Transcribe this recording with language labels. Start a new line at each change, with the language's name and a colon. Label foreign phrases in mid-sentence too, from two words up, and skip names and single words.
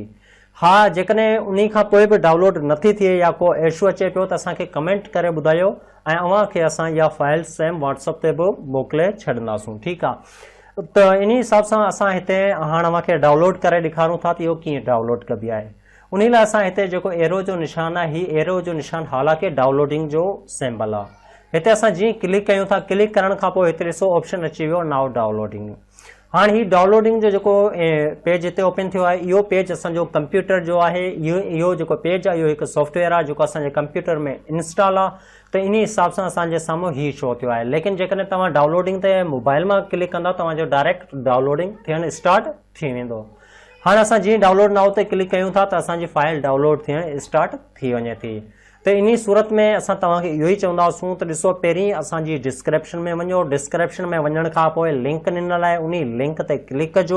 Sindhi: हा, जेकॾहिं उन खां पोइ बि डाउनलोड नथी थिए या को इशू अचे पियो त असांखे कमेंट करे ॿुधायो ऐं अव्हांखे असां इहा फाइल सेम व्हाट्सअप ते बि मोकिले छॾंदासूं। ठीकु आहे। त इन हिसाब सां असां हिते हाणे अव्हांखे डाउनलोड करे ॾेखारूं था त इहो कीअं डाउनलोड कबी आहे। उन लाइ असां हिते जेको एरो जो निशान आहे हीउ एरो जो निशान हालांकि डाउनलोडिंग जो सिंबल आहे। हिते असां जीअं क्लिक कयूं था, क्लिक करण खां पोइ हिते ॾिसो ऑप्शन अची वियो
English: now downloading.
Sindhi: हाँ ही डाउनलोडिंग जो जो पेज इतने ओपन थो है यो पेज असो कंप्यूटर जो है यो जो पेज है यो एक सॉफ्टवेयर है जो असांजे कंप्यूटर में इंस्टॉल है तो इन हिसाब से असांजे सामू ही शो थो है। लेकिन जेकॾहिं तव्हां डाउनलोडिंग ते मोबाइल में क्लिक कंदा तव्हांजो डायरेक्ट डाउनलोडिंग थियण स्टार्ट थी वेंदो। हाणे असां जीअं
English: download now
Sindhi: ते क्लिक कयूं था त असांजी फाइल डाउनलोड थियण स्टार्ट थी वञे थी। त इन सूरत में असां तव्हांखे इहो ई चवंदासूं त ॾिसो पहिरीं असांजी डिस्क्रिप्शन में वञो, डिस्क्रिप्शन में वञण खां पोइ लिंक ॾिनल आहे, उन लिंक ते क्लिक कजो।